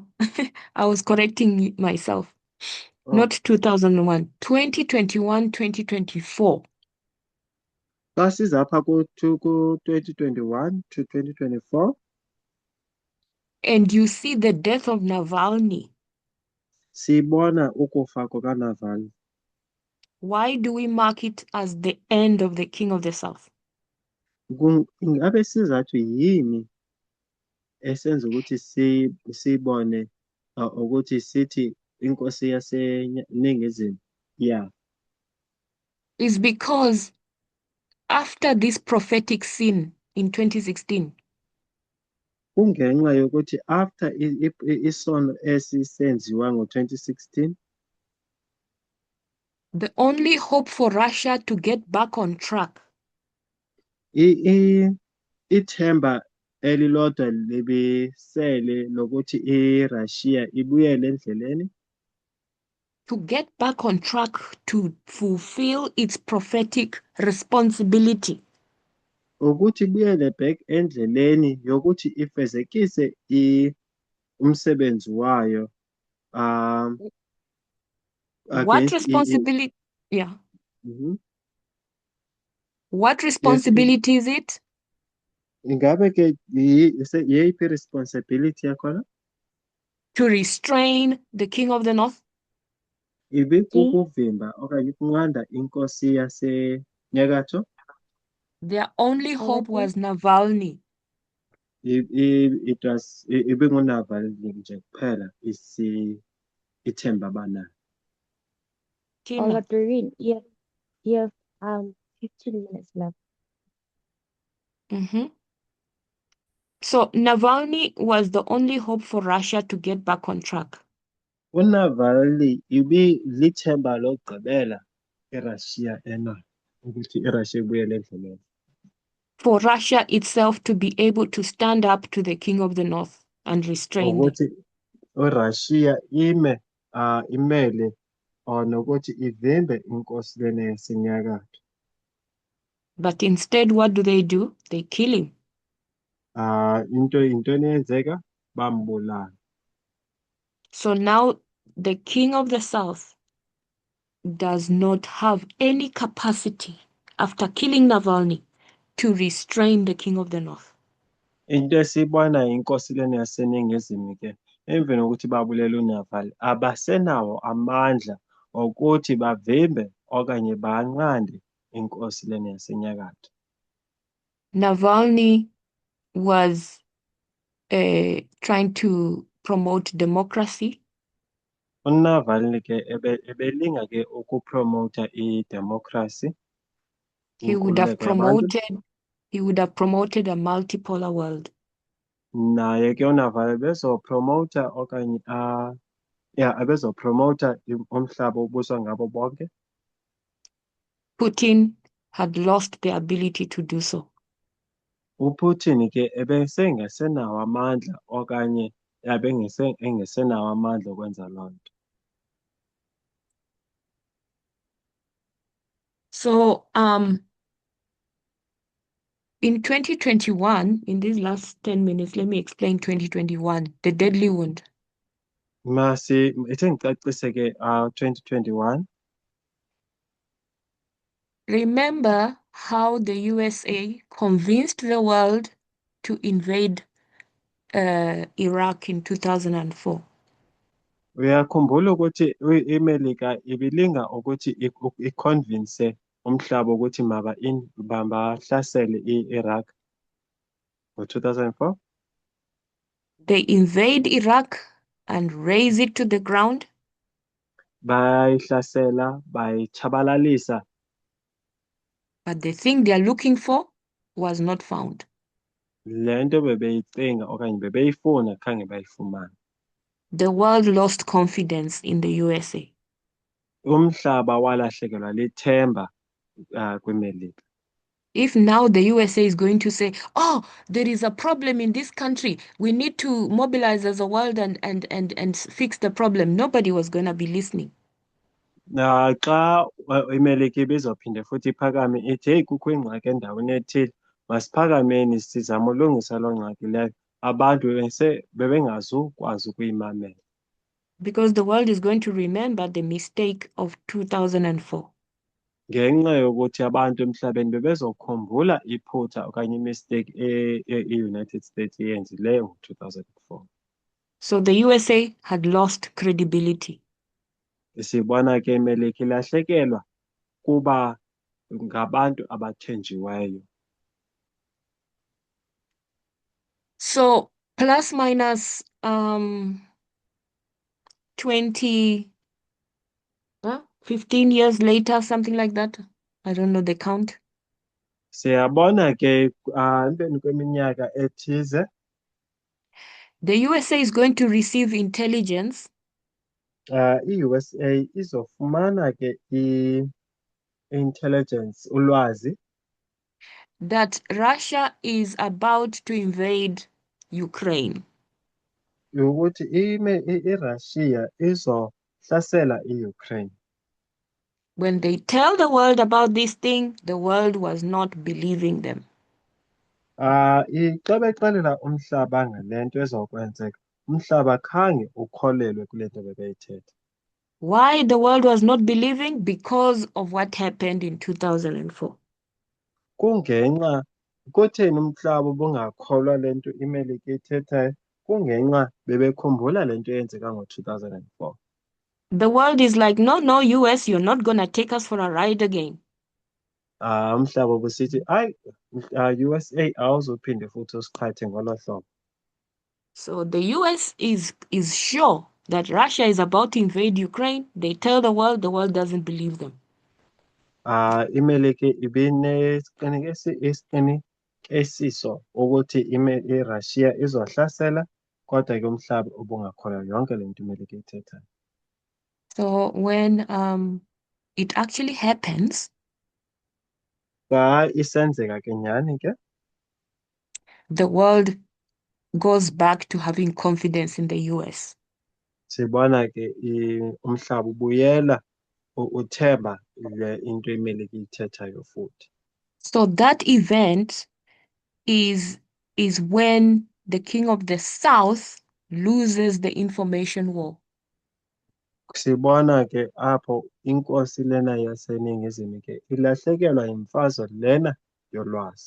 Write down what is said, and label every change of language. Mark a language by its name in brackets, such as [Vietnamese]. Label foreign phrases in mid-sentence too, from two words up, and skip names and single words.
[English] I was correcting myself. Oh. Not 2001, 2021, 2024. [Xhosa] Classes apha ku-2021 to 2024. [English] And you see the death of Navalny. [Zulu] Sibona ukufa kukaNavalny. [English] Why do we mark it as the end of the King of the South? [Zulu] Ngabe sizathu yini esenza ukuthi sibone ukuthi sithi inkosi yaseNingizimu yeah? [English] Is because after this prophetic sin in 2016, [Zulu] kungenxa yokuthi after isono esisenziwa ngo-2016, [English] the only hope for Russia to get back on track [Zulu] ithemba elilodwa libisele lokuthi iRussia ibuyele endleleni, [English] to get back on track to fulfill its prophetic responsibility [Zulu] ukuthi ibuyele back endleleni yokuthi ifezekise umsebenzi wayo [English] What against responsibility? Yeah. Mhm. What Yes, responsibility is it? [Zulu] ingabe ke yeyiphi responsibility yakhona? [English] To restrain the king of the north? [Xhosa] Ibikukuvimba okanye ukunqanda inkosi yasenyakatho. [English] Their only hope Overthrow? was Navalny. [Zulu] IbinguNavalny nje kuphela ithemba abanalo. [English] Tina. Doreen, you have 15 minutes left. Mhm. So Navalny was the only hope for Russia to get back on track. [Xhosa] UNavalny lithemba lokugqibela iRussia enalo ukuthi iRussia ibuyele endleleni. [English] For Russia itself to be able to stand up to the king of the north and restrain them. [Zulu] Ukuthi iRussia imele nokuthi ivimbe inkosi lena yasenyakatho. [English] But instead, what do? They kill him. [Xhosa] Into eyenzeka bambulala. [English] So now the king of the south does not have any capacity after killing Navalny to restrain the king of the north. [Xhosa] Into esiyibona inkosi lena yaseningizimu ke emveni kokuthi babulele uNavalny abasenawo amandla okuthi bavimbe okanye banqande inkosi lena yasenyakatho. [English] Navalny was trying to promote democracy. [Xhosa] UNavalny ke ebelinga ke ukupromota idemocracy. [English] He would have promoted a multipolar world. [Xhosa] Naye ke uNavalny bezopromota okanye ebezopromota umhlaba obuswa ngabo bonke. [English] Putin had lost the ability to do so. [Xhosa] UPutin ke ebesengasenawo amandla okanye engesenawo amandla okwenza loo nto. [English] So in 2021, in these last 10 minutes, let me explain 2021, the deadly wound. [Zulu] Ithe ngicacise ke 2021. [English] Remember how the USA convinced the world to invade Iraq in 2004. [Xhosa] Uyakhumbula ukuthi iMelika ibilinga ukuthi iconvince umhlaba ukuthi mabahlasele i-Iraq ngo-2004. [English] They invade Iraq and raze it to the ground. [Xhosa] Bayihlasela, bayichabalalisa. [English] But the thing they are looking for was not found. [Xhosa] Le nto bebeyicinga okanye bebeyifuna khange bayifumane. [English] The world lost confidence in the USA. [Xhosa] Umhlaba walahlekelwa lithemba kwiMelika. [English] If now the USA is going to say, oh, there is a problem in this country, we need to mobilize as a world and fix the problem, nobody was going to be listening. [Xhosa] Xa iMelika ibizophinde futhi iphakame ithi hey kukho ingxaki endaweni ethile masiphakameni sizama ulungisa loo ngxaki leyo, abantu bebengazukwazi ukuyimamela. [English] Because the world is going to remember the mistake of 2004. [Xhosa] Ngenxa yokuthi abantu emhlabeni bebezokhumbula iphutha okanye imistake e-United States eyenzileyo ngo-2004. [English] So the USA had lost credibility. [Xhosa] Sibona ke iMelika ilahlekelwa kuba ngabantu abathenjiweyo. [English] So plus minus 15 years later, something like that. I don't know the count. [Xhosa] Siyabona ke emveni kweminyaka ethize [English] the USA is going to receive intelligence [Xhosa] i-USA izofumana ke i-intelligence, ulwazi [English] that Russia is about to invade Ukraine. [Xhosa] ukuthi iRussia izohlasela i-Ukraine. [English] When they tell the world about this thing, the world was not believing them. [Xhosa] Icebe exelela umhlaba ngalento ezokwenzeka. Umhlaba khange ukholelwe kule nto bebeyithetha. [English] Why the world was not believing? Because of what happened in 2004. [Xhosa] Kungenxa kutheni umhlaba ubungakholwa le nto iMelika ithethayo? Kungenxa bebekhumbula le nto eyenzeka ngo-2004. [English] The world is like, no, no, US, you're not going to take us for a ride again. [Xhosa] Umhlaba ubusithi hayi, USA awuzophinde futhi usiqhathe ngolo hlobo. [English] So the US is sure that Russia is about to invade Ukraine. They tell the world doesn't believe them. [Xhosa] iMelika isiqinisesiso ukuthi iRussia izohlasela, kodwa ke umhlaba ubungakholwa yonke le nto iMelika ithethayo. [English] So when it actually happens, [Xhosa] Xa isenzeka ke nyhani ke, [English] the world goes back to having confidence in the US. [Xhosa] sibona ke umhlaba ubuyela uthemba le into iMelika ithethayo futhi. [English] So that event is when the king of the South loses the information war. [Xhosa] Sibona ke apho inkosi lena yaseNingizimu ke ilahlekelwa yimfazwe lena yolwazi.